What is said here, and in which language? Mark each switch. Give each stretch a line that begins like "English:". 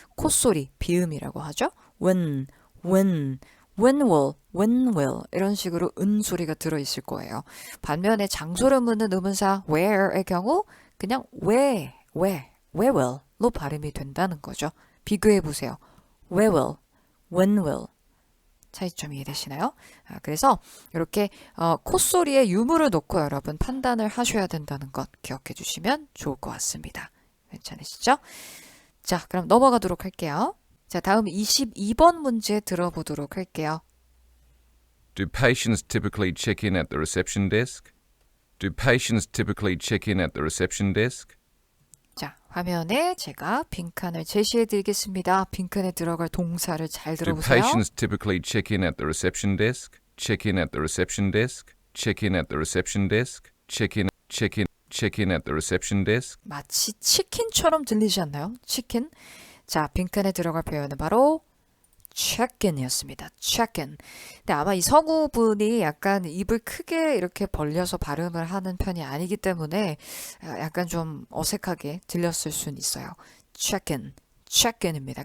Korean: 콧소리, 비음이라고 하죠. when will 이런 식으로 소리가 들어있을 거예요. 반면에 장소를 묻는 의문사 where의 경우 그냥 where will로 발음이 된다는 거죠. 비교해 보세요. where will, when will 차이점 이해되시나요? 그래서 이렇게 콧소리에 유무를 놓고 여러분 판단을 하셔야 된다는 것 기억해 주시면 좋을 것 같습니다. 괜찮으시죠? 자, 그럼 넘어가도록 할게요. 자, 다음 22번 문제 들어보도록 할게요.
English: Do patients typically check in at the reception desk? Do patients typically check in at the reception desk?
Korean: 자, 화면에 제가 빈칸을 제시해 드리겠습니다. 빈칸에 들어갈 동사를 잘
English: Do
Korean: 들어보세요.
English: patients typically check in at the reception desk? Check in at the reception desk? Check in at the reception desk? Check in at the reception desk?
Korean: 마치 치킨처럼 들리지 않나요? 치킨. 자, 빈칸에 들어갈 표현은 바로 check-in이었습니다. check-in. 근데 아마 이 서구분이 약간 입을 크게 이렇게 벌려서 발음을 하는 편이 아니기 때문에 약간 좀 어색하게 들렸을 수는 있어요. check-in. check-in입니다.